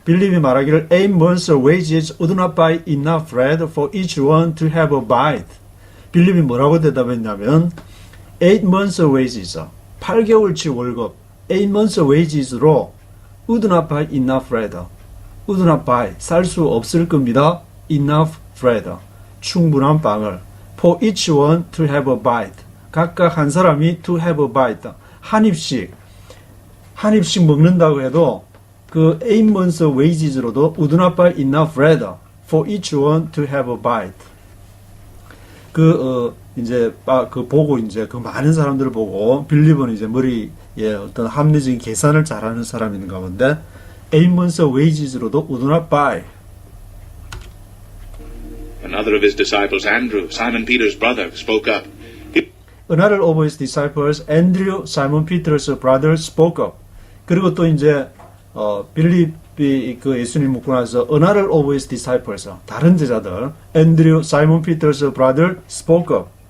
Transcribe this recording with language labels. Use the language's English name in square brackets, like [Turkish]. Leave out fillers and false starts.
[Korean] 빌립이 말하기를 [English] 8 months' wages would not buy enough bread for each one to have a bite. [Korean] 빌립이 뭐라고 대답했냐면 [English] 8 months' wages, [Korean] 8개월치 월급, [English] 8 months' wages로 would not buy enough bread. would not buy, [Korean] 살 수 없을 겁니다. [English] enough bread, [Korean] 충분한 빵을 [English] for each one to have a bite. [Korean] 각각 한 사람이 [English] to have a bite, [Korean] 한 입씩 먹는다고 해도 그 [English] 8 months wages로도 would not buy enough bread for each one to have a bite. [Korean] 그 보고 이제 그 많은 사람들을 보고 빌립은 이제 머리에 어떤 합리적인 계산을 잘하는 사람인 가운데 8 months wages로도 [English] would not buy. Another of his disciples, Andrew, Simon Peter's brother, spoke up. Another of his disciples, Andrew, Simon Peter's brother, spoke up. [Korean] 그리고 또 이제 빌립이 그 예수님 묻고 나서 [English] another of his disciples, [Korean] 다른 제자들, [English] Andrew, Simon Peter's brother, spoke up.